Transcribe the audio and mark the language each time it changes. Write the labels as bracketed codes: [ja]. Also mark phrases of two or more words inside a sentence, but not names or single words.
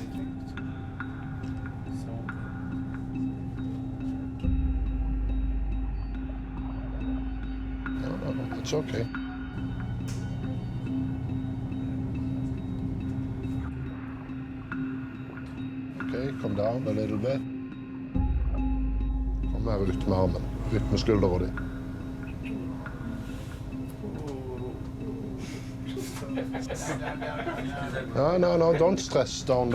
[en] No, it's okay. Okay, come down a little bit. [no] Kom her ut med armen. Ut med skuldra di. [en] No, don't stress. Down.